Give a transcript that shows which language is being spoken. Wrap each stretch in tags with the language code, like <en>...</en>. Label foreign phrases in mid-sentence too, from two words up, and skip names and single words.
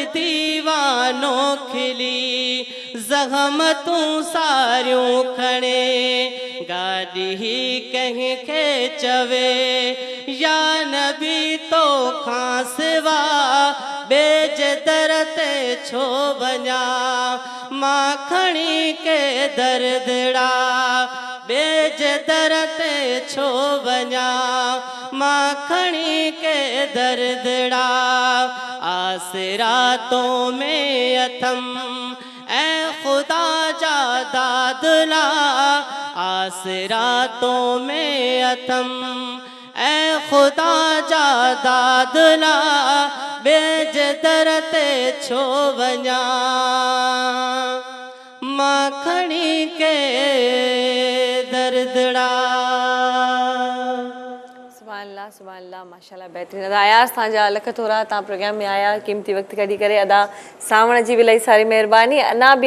<sd>दीवानो खिली ज़हमतूं सारियूं खणे गाॾी कंहिंखे चवे या नबी तोखां सिवा बेज दर ते छो वञा मां खणी के दर्दड़ा बेज दर ते छो वञा मां खणी के दर्दड़ा आसरातों में अथम ऐ खुदा जा दादला आसरातों में अथम ऐ खुदा जा दादला बेज दर ते छो वञा मां खणी के दर्दड़ा</sd> <ar>سبحان الله ما شاء الله</ar> <sd>बेहतरीन अदा आयास तव्हांजा लख थोरा तव्हां प्रोग्राम में आया क़ीमती वक़्तु कढी करे अदा सावण जी बि इलाही सारी महिरबानी अना बि</sd>